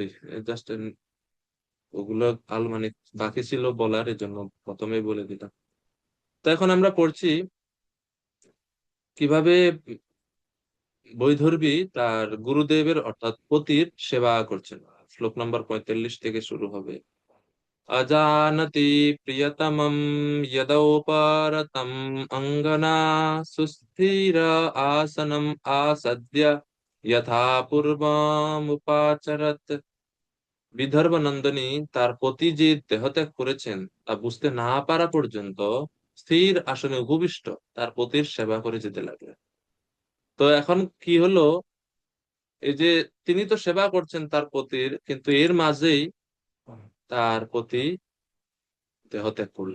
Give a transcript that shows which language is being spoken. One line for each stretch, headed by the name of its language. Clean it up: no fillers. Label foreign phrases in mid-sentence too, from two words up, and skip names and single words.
Bangla: জাস্ট ওগুলো মানে বাকি ছিল বলার, এই জন্য প্রথমেই বলে দিলাম। তো এখন আমরা পড়ছি কিভাবে বৈদর্ভী তার গুরুদেবের অর্থাৎ পতির সেবা করছেন। শ্লোক নাম্বার 45 থেকে শুরু হবে।
Sanskrit: अजानति प्रियतमं यदौपरतम् अङ्गना सुस्थिर आसनम् आसद्य यथा পূর্বমুপাচরত।
Bangla: বিদর্ভ নন্দিনী তার পতি যে দেহত্যাগ করেছেন তা বুঝতে না পারা পর্যন্ত স্থির আসনে উপবিষ্ট তার পতির সেবা করে যেতে লাগলেন। তো এখন কি হলো, এই যে তিনি তো সেবা করছেন তার পতির, কিন্তু এর মাঝেই তার পতি দেহত্যাগ করলেন।